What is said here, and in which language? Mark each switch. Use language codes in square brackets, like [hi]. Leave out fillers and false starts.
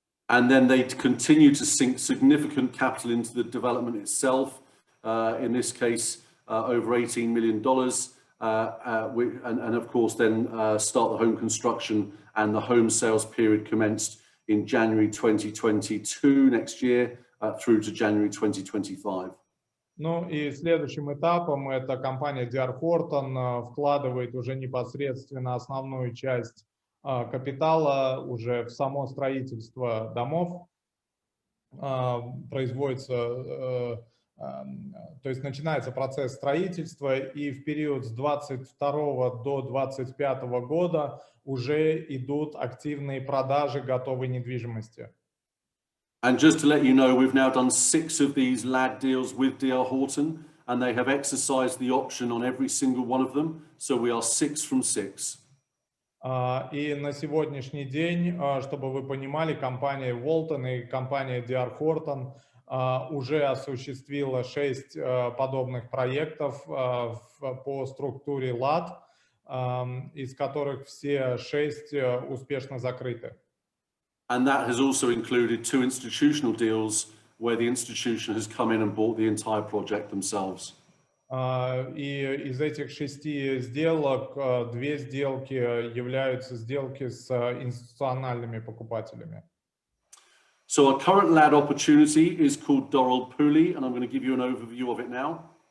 [en] And then they continue to sink significant capital into the development itself, in this case, over $18 million, and of course then start the home construction, and the home sales period commenced in January 2022, next year, through to January 2025. [ru] Ну и следующим этапом это компания D.R. Horton вкладывает уже непосредственно основную часть капитала уже в само строительство домов, производится, то есть начинается процесс строительства, и в период с 22 до 25 года уже идут активные продажи готовой недвижимости. [en] And just to let you know, we've now done 6 of these LAD deals with D.R. Horton, and they have exercised the option on every single one of them, so we are 6 from 6. [ru] И на сегодняшний день, чтобы вы понимали, компания Walton и компания D.R. Horton уже осуществила 6 подобных проектов по структуре LAD, из которых все 6 успешно закрыты. [en] And that has also included 2 institutional deals where the institution has come in and bought the entire project themselves. [ru] И из этих 6 сделок 2 сделки являются сделки с институциональными покупателями. [en] So our current LAD opportunity is called Doral Pooley, and I'm going to give you an overview of it now.